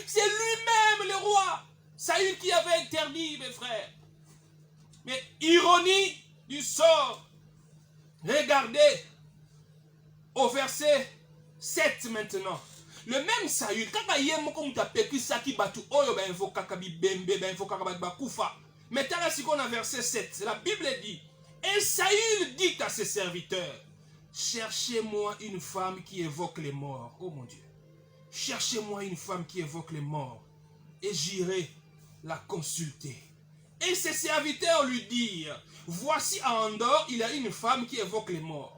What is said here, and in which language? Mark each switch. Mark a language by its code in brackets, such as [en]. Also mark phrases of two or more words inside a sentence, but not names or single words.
[fr] C'est lui-même le roi. Saül qui avait interdit, mes frères. Mais ironie du sort. Regardez au verset 7 maintenant. Le même Saül, quand il y a un qui [ln] saki batu oyo ba invoka kabibembe ba invoka bakufa. [fr] Maintenant là, si on a verset 7, la Bible dit, et Saül dit à ses serviteurs, cherchez-moi une femme qui évoque les morts. Oh mon Dieu. Cherchez-moi une femme qui évoque les morts et j'irai la consulter. Et ses serviteurs lui dirent, voici à Endor, il y a une femme qui évoque les morts.